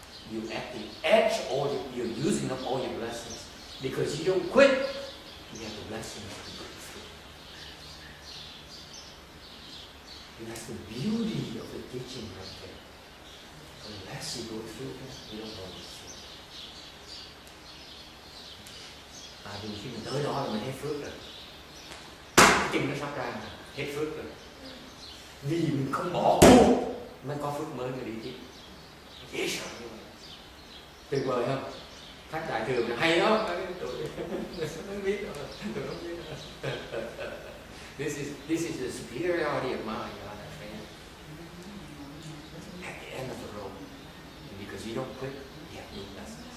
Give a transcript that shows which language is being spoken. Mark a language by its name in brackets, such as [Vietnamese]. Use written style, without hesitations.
[English] You at the edge, you're using up all your blessings. Because you don't quit, you have the blessings to break through. And that's the beauty of the teaching right there. Unless you go through that, you don't know this. [Vietnamese] Tại vì khi mình tới đó là mình hết phước rồi. Cái chân nó sắp ra, hết phước rồi. Vì mình không bỏ cuộc mới có phước mới mà đi tiếp. Dễ sợ như vậy. Tuyệt vời không? Khách đại thường là hay đó. Tụi không biết đâu. Tụi không biết đâu. [English] This is the superiority of mind, you understand? At the end of the road. And because you don't quit, you have new lessons.